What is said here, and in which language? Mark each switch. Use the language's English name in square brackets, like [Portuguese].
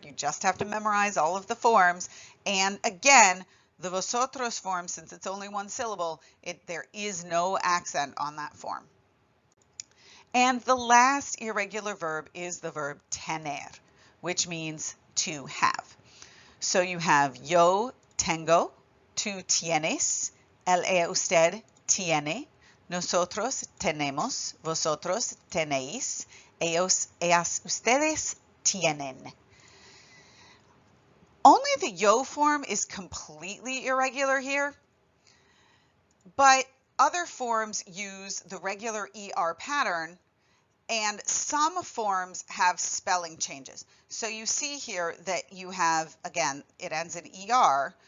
[English] You just have to memorize all of the forms. And again, the vosotros form, since it's only one syllable, there is no accent on that form. And the last irregular verb is the verb tener, which means to have. So you have [Spanish] yo tengo, tú tienes, él, ella, usted tiene, nosotros tenemos, vosotros tenéis, ellos, ellas, ustedes tienen. [English] Only the yo form is completely irregular here, but other forms use the regular ER pattern And some forms have spelling changes. So you see here that you have, again, it ends in ER.